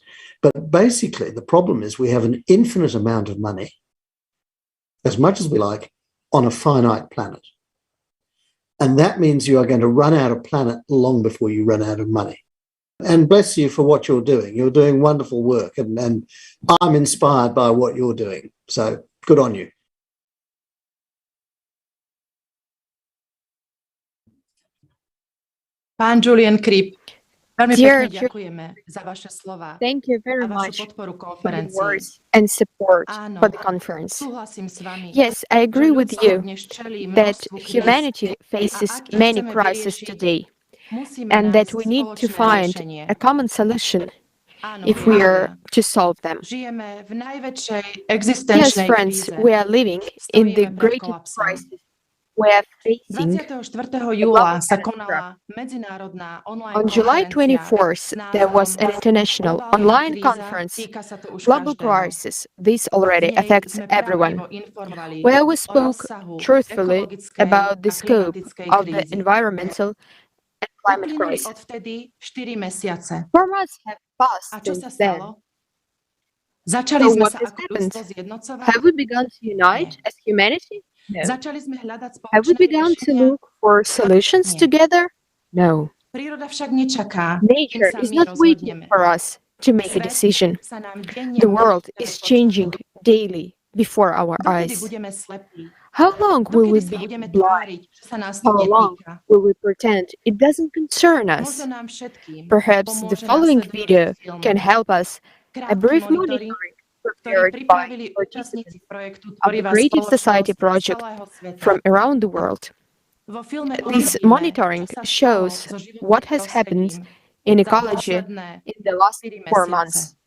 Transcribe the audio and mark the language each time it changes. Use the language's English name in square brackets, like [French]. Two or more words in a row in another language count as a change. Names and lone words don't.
[English] But basically, the problem is we have an infinite amount of money, as much as we like, on a finite planet. And that means you are going to run out of planet long before you run out of money. And bless you for what you're doing. You're doing wonderful work, and I'm inspired by what you're doing. So good on you. [Slovak] Pán Julian Kripp, veľmi [English] Dear [Slovak] pekne ďakujeme za vaše slova, [English] thank you [Slovak] a [English] very [Slovak] vašu [English] much [Slovak] podporu [English] for your [Slovak] konferencii. [English] words and support [Slovak] Áno, [English] for the conference. [Slovak] súhlasím s vami, [English] Yes, I [Slovak] že [English] agree with [Slovak] ľudstvo [English] you [Slovak] dnes čelí [English] that [Slovak] množstvu kríz [English] humanity [Slovak] a [English] faces [Slovak] ak ich [English] many [Slovak] chceme [English] crises [Slovak] vyriešiť, [English] today, [Slovak] musíme [English] and that [Slovak] nájsť [English] we need to [Slovak] spoločné [English] find [Slovak] riešenie. [English] a common solution [Slovak] Áno, [English] if we are [Slovak] priatelia, [English] to solve them. [Slovak] žijeme v najväčšej [English] Yes, [Slovak] existenčnej [English] friends, [Slovak] kríze. [English] we are living in the [Slovak] Stojíme pred [English] greatest [Slovak] kolapsom. [English] crisis. We are facing [Slovak] 24. [English] a [Slovak] júla [English] global [Slovak] sa [English] catastrophe. [Slovak] konala medzinárodná online [English] On July [Slovak] konferencia [English] 24th, [Slovak] s [English] there was [Slovak] názvom [English] an international [Slovak] Globálna [English] online [Slovak] kríza, [English] conference, [Slovak] týka sa to už [English] Global [Slovak] každého. [English] Crisis. This [Slovak] V [English] already [Slovak] nej [English] affects [Slovak] sme [English] everyone, [Slovak] priamo informovali [English] where we [Slovak] o [English] spoke [Slovak] rozsahu [English] truthfully [Slovak] ekologickej [English] about the [Slovak] a [English] scope [Slovak] klimatickej [English] of the [Slovak] krízy. [English] environmental and climate [Slovak] Uplynuli [English] crisis. [Slovak] odvtedy 4 mesiace. [English] 4 months have passed [Slovak] A čo sa [English] since then. [Slovak] stalo? Začali [English] So [Slovak] sme [English] what [Slovak] sa [English] has [Slovak] ako [English] happened? [Slovak] ľudstvo zjednocovať? [English] Have we begun to unite [Slovak] Nie. [English] as humanity? No. [Slovak] Začali sme hľadať [English] Have we [Slovak] spoločné [English] begun to [Slovak] riešenia? [English] look for solutions [Slovak] Nie. [English] together? No. [Slovak] Príroda však nečaká, kým [English] Nature [Slovak] sa [English] is [Slovak] my [English] not waiting [Slovak] rozhodneme. [English] for us to make a [Slovak] Svet [English] decision. [Slovak] sa nám denne [English] The [Slovak] mení [English] world [Slovak] pred [English] is [Slovak] očami. [English] changing daily before our [Slovak] Dokedy [English] eyes. [Slovak] budeme slepí? [English] How long will we [Slovak] Dokedy sa [English] be [Slovak] budeme [English] blind? [Slovak] tváriť, že sa nás to [English] How long [Slovak] netýka? [English] will we pretend it doesn't concern us? [Slovak] Možno nám všetkým [English] Perhaps the [Slovak] pomôže [English] following [Slovak] nasledujúci [English] video [Slovak] film [English] can help us. A [Slovak] Krátky [English] brief [Slovak] monitoring [English] monitoring prepared by participants of the Creative Society project from around the world. This monitoring shows what has happened in ecology in the last 4 months.